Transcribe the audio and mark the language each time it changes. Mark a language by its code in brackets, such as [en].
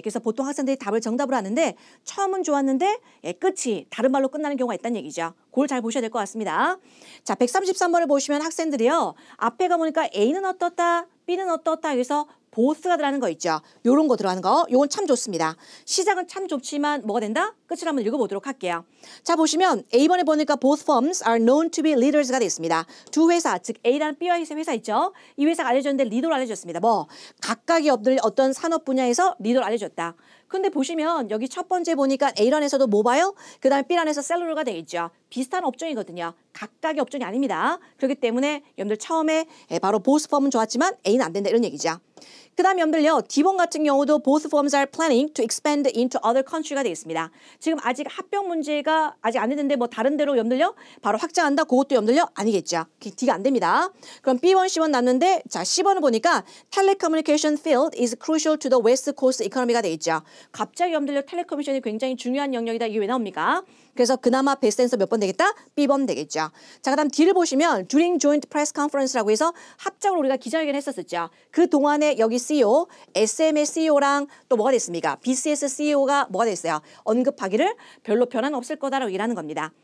[ko] 그래서 보통 학생들이 답을 정답을 하는데 처음은 좋았는데 끝이 다른 말로 끝나는 경우가 있다는 얘기죠. 그걸 잘 보셔야 될 것 같습니다. 자, 133번을 보시면 학생들이요. 앞에 가보니까 A는 어떻다, B는 어떻다 해서 both가 들어가는 거 있죠. 요런 거 들어가는 거. 요건 참 좋습니다. 시작은 참 좋지만 뭐가 된다? 끝을 한번 읽어보도록 할게요. 자, 보시면 A번에 보니까 [en] both firms are known to be leaders [ko] 가 되어 있습니다. 두 회사, 즉 A라는 B와 회사 있죠. 이 회사가 알려졌는데 리더를 알려줬습니다. 뭐 각각의 어떤 산업 분야에서 리더를 알려줬다. 근데 보시면 여기 첫 번째 보니까 A란에서도 모바일, 그 다음에 B란에서 셀룰러가 되어 있죠. 비슷한 업종이거든요. 각각의 업종이 아닙니다. 그렇기 때문에 여러분들 처음에 바로 both firm은 좋았지만 A는 안 된다 이런 얘기죠. 그 다음에 여러분들요. D번 같은 경우도 [en] both firms are planning to expand into other country [ko] 가 되어 있습니다. 지금 아직 합병 문제가 아직 안 됐는데 뭐 다른 데로 여러분들요. 바로 확장한다. 그것도 여러분들요. 아니겠죠. D가 안 됩니다. 그럼 B1, C1 났는데 자 C1을 보니까 [en] telecommunication field is crucial to the west coast economy [ko] 가 되어 있죠. 갑자기 여러분들요. 텔레커뮤니케이션이 굉장히 중요한 영역이다. 이게 왜 나옵니까? 그래서 그나마 베스트 앤서 몇 번 되겠다? B번 되겠죠. 자, 그 다음 D를 보시면 during joint press conference라고 해서 합작으로 우리가 기자회견을 했었죠. 그 동안에 여기 CEO, SM의 CEO랑 또 뭐가 됐습니까? BCS CEO가 뭐가 됐어요? 언급하기를 별로 변화는 없을 거다라고 얘기하는 겁니다.